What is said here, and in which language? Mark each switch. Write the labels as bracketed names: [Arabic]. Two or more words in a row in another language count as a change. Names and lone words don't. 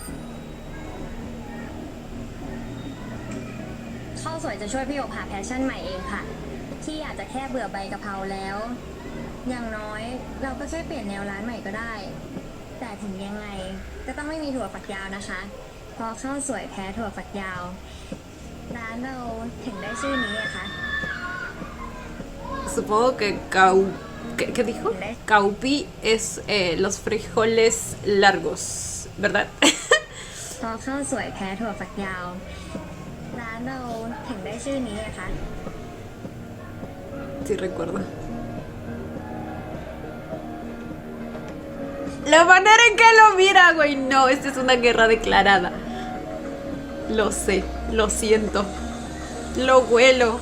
[Thai] ข้าวสวยจะช่วยพี่โอบหาแพชชั่นใหม่เองค่ะ ที่อาจจะแค่เบื่อใบกะเพราแล้ว อย่างน้อยเราก็ช่วยเปลี่ยนแนวร้านใหม่ก็ได้ แต่ถึงยังไงก็ต้องไม่มีถั่วฝักยาวนะคะเพราะข้าวสวยแพ้ถั่วฝักยาว ร้านเราถึงได้ชื่อนี้อะคะ [Spanish] Supongo que ¿qué dijo? Caupi es los frijoles largos, ¿verdad? [Thai] เพราะข้าวสวยแพ้ถั่วฝักยาว ร้านเราถึงได้ชื่อนี้อะคะ [Spanish] Sí recuerdo. La manera en que lo mira, güey, no, esta es una guerra declarada. Lo sé, lo siento, lo huelo.